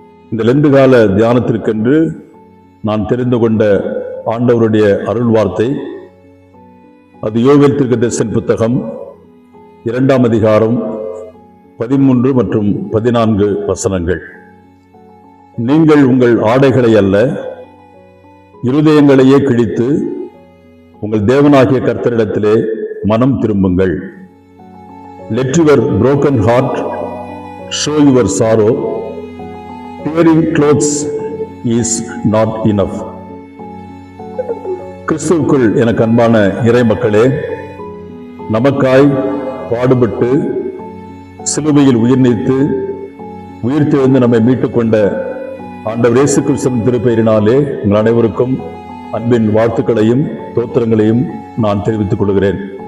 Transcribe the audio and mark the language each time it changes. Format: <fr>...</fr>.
<ta>இந்த லெந்து கால தியானத்திற்கென்று நான் தெரிந்து கொண்ட ஆண்டவருடைய அருள் வார்த்தை, அது யோவேல் தீர்க்கதரிசன புத்தகம் 2ஆம் அதிகாரம் 13 மற்றும் 14 வசனங்கள். நீங்கள் உங்கள் ஆடைகளை அல்ல, இருதயங்களையே கிழித்து உங்கள் தேவனாகிய கர்த்தரிடத்திலே மனம் திரும்புங்கள்.</ta> <en>Let your broken heart show your sorrow. Tearing clothes is not enough.</en> <ta>கிறிஸ்துவுக்குள் எனக்கு அன்பான இறை மக்களே, நமக்காய் பாடுபட்டு சிலுவையில் உயிர் நீத்து உயிர்த்தெழுந்து நம்மை மீட்டுக் கொண்ட ஆண்டவர் இயேசு கிறிஸ்துவின் திருப்பெயரினாலே உங்கள் அனைவருக்கும் அன்பின் வாழ்த்துக்களையும் தோத்திரங்களையும் நான் தெரிவித்துக் கொள்கிறேன்.</ta>